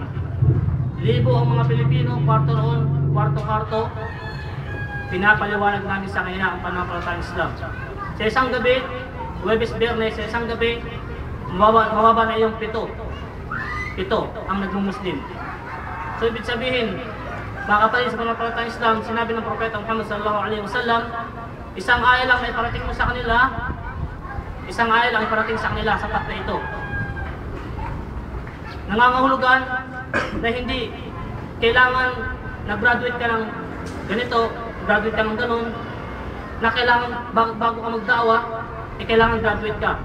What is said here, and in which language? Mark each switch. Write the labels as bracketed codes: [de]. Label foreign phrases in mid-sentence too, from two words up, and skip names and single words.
[tl] Libo ang mga Pilipino, kwarto roon, kwarto-kwarto, pinapaliwanag namin sa kanya ang pananampalatayang Islam. Sa isang gabi, Huwebes, Biyernes, sa isang gabi, mababa na yung pito ang nagmumuslim. So ibig sabihin, mga kapatid sa pananampalatayang Islam, sinabi ng Propeta Muhammad [ar] صلى الله عليه وسلم, [tl] isang aya lang ay parating mo sa kanila, isang aya lang ay parating sa kanila, sapat na ito. Nangangahulugan na hindi kailangan na-graduate ka ng ganito, graduate ka ng ganun, na kailangan bago ka magdawa, kailangan graduate ka.